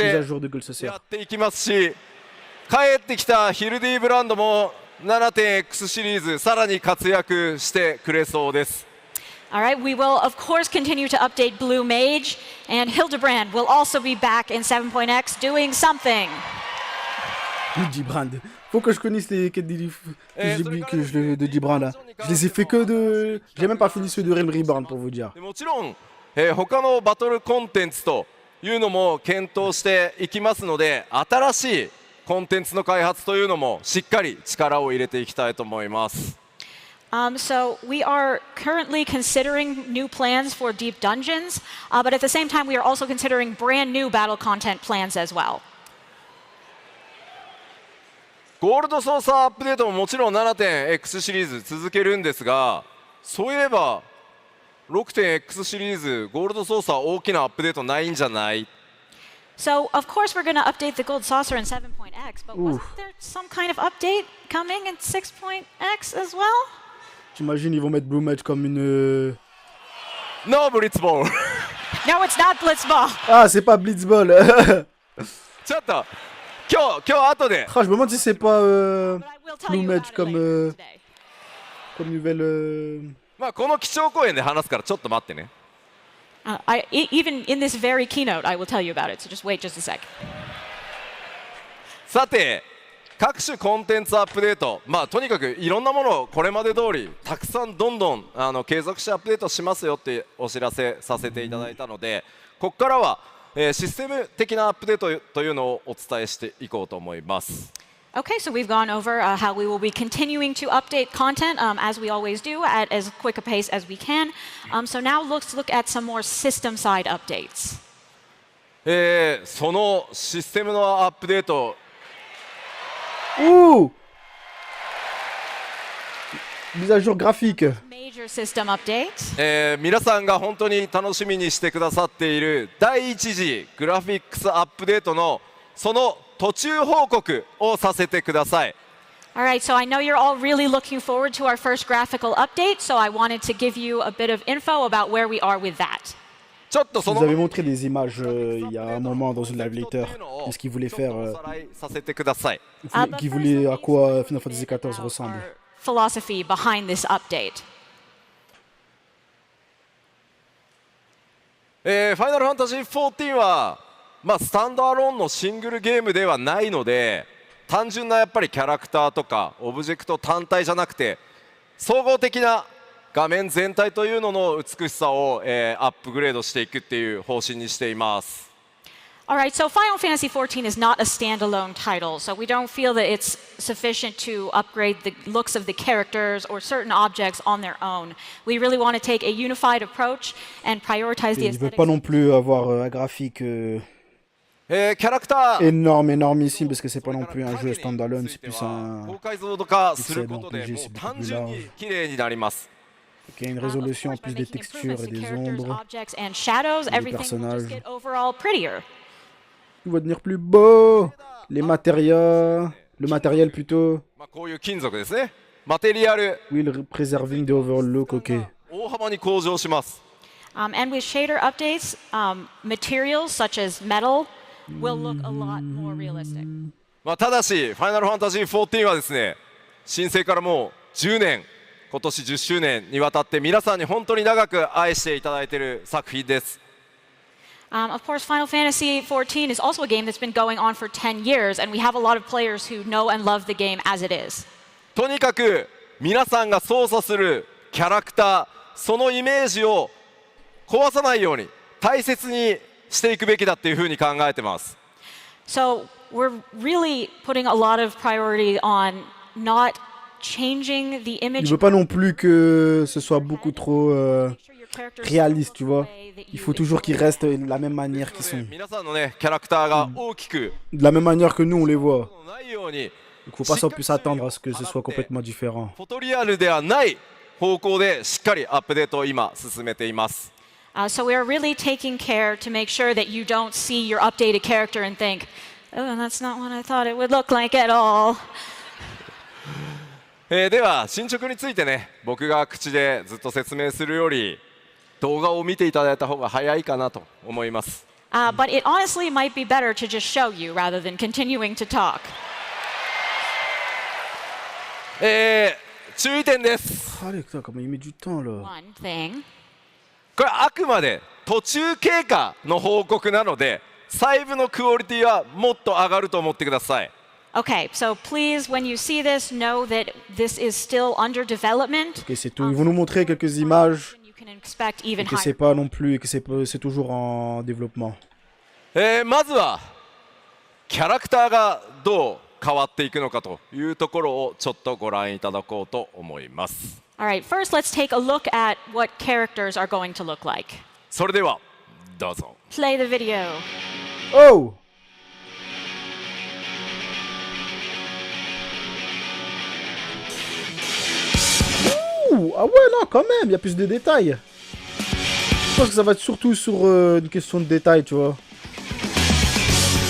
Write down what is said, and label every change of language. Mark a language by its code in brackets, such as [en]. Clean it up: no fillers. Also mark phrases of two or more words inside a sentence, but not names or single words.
[fr] Mise à [ja] て [fr] jour de Gold Saucer. [ja] やっていきますし帰ってきたヒルディブランドも 7.X シリーズさらに活躍してくれそうです。 [en] All right, we will, of course, continue to update Blue Mage, and Hildebrand will also be back in 7.x doing something. [fr] Hildebrand. Faut que je connaisse les quêtes de Hildebrand là. Je les ai fait que de. J'ai même pas fini ceux de Realm Reborn pour vous dire. [ja] でもちろん、他のバトルコンテンツというのも検討していきますので新しいコンテンツの開発というのもしっかり力を入れていきたいと思います。 [en] So we are currently considering new plans for Deep Dungeons, but at the same time, we are also considering brand new battle content plans as well. [ja] ゴールド操作アップデートももちろん 7.X シリーズ続けるんですがそういえば 6.X シリーズゴールド操作大きなアップデートないんじゃない [en] So, of course, we're going to update the gold saucer in 7.x, but wasn't there some kind of update coming in 6.x as well? [fr] T'imagines, ils vont mettre Blue Match comme une... [en] No Blitzball! No, it's not Blitzball. [fr] Ah, c'est pas Blitzball. [ja] ちょっと、今日後で、 [fr] Ah, je me demande si c'est pas [en] But I will tell [fr] Blue [en] you [fr] Match [en] about it [fr] comme, [en] later today. [fr] comme nouvelle... [ja] まあこの基調講演で話すからちょっと待ってね。 [en] Even in this very keynote, I will tell you about it, so just wait just a sec. [ja] さて、各種コンテンツアップデート、まあとにかくいろんなものをこれまで通りたくさんどんどん継続してアップデートしますよってお知らせさせていただいたので、ここからは、システム的なアップデートというのをお伝えしていこうと思います。 [en] Okay, so we've gone over how we will be continuing to update content as we always do at as quick a pace as we can. So now let's look at some more system side updates. [ja] そのシステムのアップデート、 [fr] Ouh! Mise à jour graphique. [en] Major system update. [ja] 皆さんが本当に楽しみにしてくださっている第一次グラフィックスアップデートのその途中報告をさせてください。 [en] All right, so I know you're all really looking forward to our first graphical update, so I wanted to give you a bit of info about where we are with that. [ja] ちょっとそ [fr] Vous [ja] の [fr] avez montré des images il y a un moment dans une [en] live later. [fr] Qu'est-ce qu'ils voulaient faire [ja] おさらいさせてください。 [fr] Qu'ils voulaient à quoi Final Fantasy XIV ressemble. [en] Our philosophy behind this update. [ja] ファイナルファンタジー14はまあスタンドアローンのシングルゲームではないので、単純なやっぱりキャラクターとかオブジェクト単体じゃなくて総合的な画面全体というのの美しさを、アップグレードしていくっていう方針にしています。 [en] All right, so Final Fantasy XIV is not a standalone title, so we don't feel that it's sufficient to upgrade the looks of the characters or certain objects on their own. We really want to take a unified approach and prioritize the [fr] Ils ne veulent [en] aesthetics. [fr] pas non plus avoir un graphique [ja] キャラクター [fr] énormissime parce que c'est pas non plus un jeu standalone, c'est plus un [ja] 高解像度化することで [fr] c'est [ja] もう [fr] beaucoup plus [ja] 単純に [fr] large. [ja] 綺麗になります。 [fr] qui a une [en] Of [fr] résolution en [en] course, by [fr] plus des [en] making [fr] textures [en] improvements [fr] et [en] to [fr] des [en] characters, [fr] ombres. [en] objects, and shadows, [fr] des [en] everything will just [fr] personnages. [en] get overall prettier. [fr] Il va devenir plus beau. Les matériaux, le matériel plutôt. [ja] まあこういう金属ですね。マテリアル [fr] Oui, le [en] preserving the overall look, [fr] ok. [ja] 大幅に向上します。 [en] And with shader updates, materials such as metal will look a lot more realistic. [ja] まあただし、ファイナルファンタジー14はですね、申請からもう10年、今年10周年にわたって皆さんに本当に長く愛していただいている作品です。 [en] Of course, Final Fantasy XIV is also a game that's been going on for 10 years, and we have a lot of players who know and love the game as it is. [ja] とにかく皆さんが操作するキャラクター、そのイメージを壊さないように大切にしていくべきだっていうふうに考えてます。 [en] So we're really putting a lot of priority on not changing the [fr] Il [en] image. [fr] veut pas non plus que ce soit beaucoup trop réaliste, tu vois. Il faut toujours qu'ils restent de la même manière qu'ils sont. [ja] 皆さんのねキャラクターが大きく [fr] De la même manière que nous, on les voit. [ja] ないように [fr] Donc faut pas s'en plus s'attendre à ce que ce soit complètement différent. [ja] フォトリアルではない方向でしっかりアップデートを今進めています。 [en] So we are really taking care to make sure that you don't see your updated character and think, oh, that's not what I thought it would look like at all. [ja] では進捗についてね、僕が口でずっと説明するより動画を見ていただいた方が早いかなと思います。 [en] But it honestly might be better to just show you rather than continuing to talk. [ja] 注意点です。 [fr] Allez, putain, comment il met du temps là. [en] One thing. [ja] これあくまで途中経過の報告なので、細部のクオリティはもっと上がると思ってください。 [en] Okay, so please, when you see this, know that this is still under development. [fr] Ok, c'est tout. Ils vont nous montrer quelques images. [en] You can expect even [fr] Et que c'est [en] higher. [fr] pas non plus, et que c'est toujours en développement. [ja] まずはキャラクターがどう変わっていくのかというところをちょっとご覧いただこうと思います。 [en] All right, first let's take a look at what characters are going to look like. [ja] それではどうぞ。 [en] Play the video. Oh! [fr] Ouh, ah ouais, non, quand même, il y a plus de détails. Je pense que ça va être surtout sur une question de détails, tu vois.